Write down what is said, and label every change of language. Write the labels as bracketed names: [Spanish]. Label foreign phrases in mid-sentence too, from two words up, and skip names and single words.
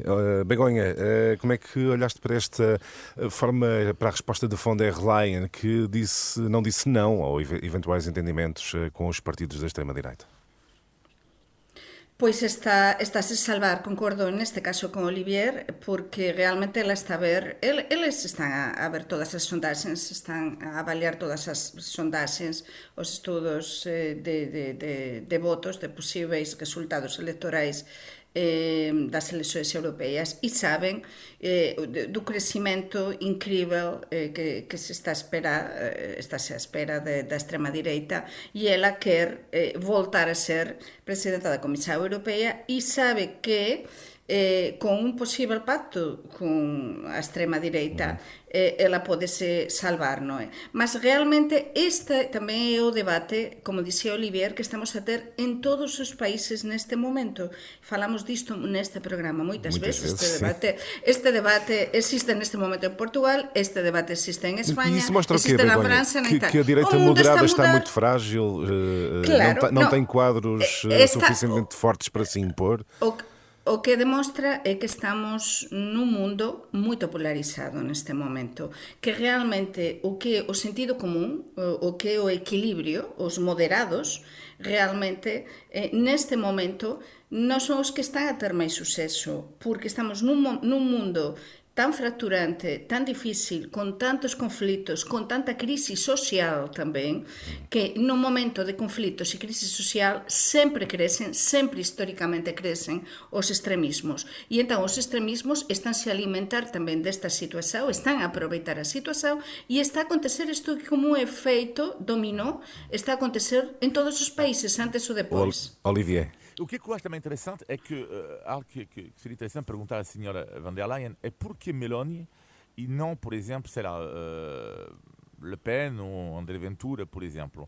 [Portuguese] Begonha, como é que olhaste para esta forma, para a resposta de von der Leyen, que não disse não ao eventuais entendimentos com os partidos da extrema-direita? [Galician] Pois está-se salvar, concordo neste caso con Olivier, porque realmente ela está a ver, eles están a ver todas as sondaxes, están a avaliar todas as sondaxes, os estudos de votos, de posíveis resultados electorais das eleições europeias e sabem do crescimento incrível que se está a espera da extrema-direita e ela quer voltar a ser presidenta da Comissão Europeia e sabe que com un posible pacto con a extrema-direita ela pode se salvar, non é? Mas realmente este tamén é o debate, como dixía Olivier, que estamos a ter en todos os países neste momento. Falamos disto neste programa moitas veces. Este debate existe neste momento en Portugal, este debate existe en España, existe na França, na Itália. [Portuguese] Que a direita moderada está muito frágil, não tem quadros suficientemente fortes para se impor. [Galician] O que demostra é que estamos nun mundo moito polarizado neste momento, que realmente o que é o sentido común, o que é o equilibrio, os moderados, realmente neste momento non son os que están a ter máis suceso, porque estamos nun mundo tan fracturante, tan difícil, con tantos conflitos, con tanta crise social tamén, que no momento de conflitos e crise social sempre históricamente crecen os extremismos. E entón os extremismos estánse a alimentar tamén desta situación, están a aproveitar a situación e está a acontecer isto como un efeito dominó, está a acontecer en todos os países, antes ou depois. [Portuguese] Olivier. O que eu acho também interessante é que algo que seria interessante perguntar à senhora von der Leyen é por que Meloni e não, por exemplo, sei lá, Le Pen ou André Ventura, por exemplo.